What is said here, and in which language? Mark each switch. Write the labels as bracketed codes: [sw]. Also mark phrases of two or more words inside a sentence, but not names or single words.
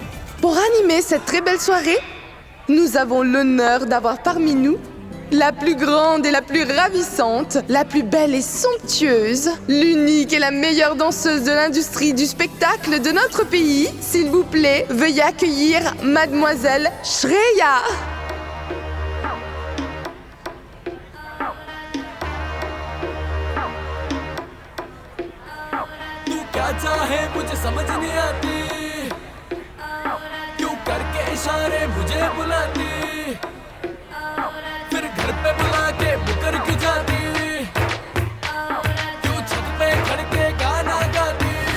[fr] Pour animer cette très belle soirée, nous avons l'honneur d'avoir parmi nous la plus grande et la plus ravissante, la plus belle et somptueuse, l'unique et la meilleure danseuse de l'industrie du spectacle de notre pays. S'il vous plaît, veuillez accueillir Mademoiselle Shreya. [hi] क्या चाहे मुझे समझ नहीं आती क्यों करके इशारे मुझे बुलाती फिर घर पे बुला के मुकर क्यों जाती क्यों छत पे खड़ के गाना गाती